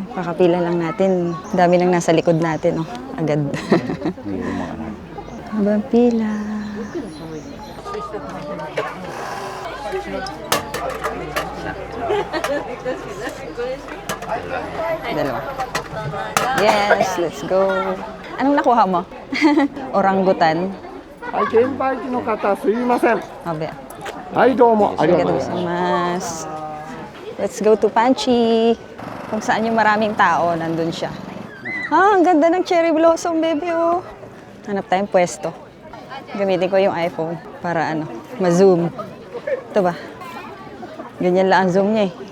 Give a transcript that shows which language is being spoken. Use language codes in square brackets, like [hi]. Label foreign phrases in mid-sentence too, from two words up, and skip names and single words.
[tl] Kakapila lang natin. Dami nang nasa likod natin. Oh. Agad. Habang pila. Dalawa. [en] Yes, let's go. [tl] Anong nakuha mo? Orangutan. [ja] はい、券売機の方すいません。 [tl] Sabi. [ja] はい、どうもありがとうございます [en] Let's go to Punchy. [tl] Kung saan yung maraming tao, nandun siya. Ah, ang ganda ng [en] cherry blossom, [tl] baby, oh. Hanap tayong pwesto. Gamitin ko yung iPhone para ma-zoom. Ito ba? Ganyan lang ang zoom niya eh.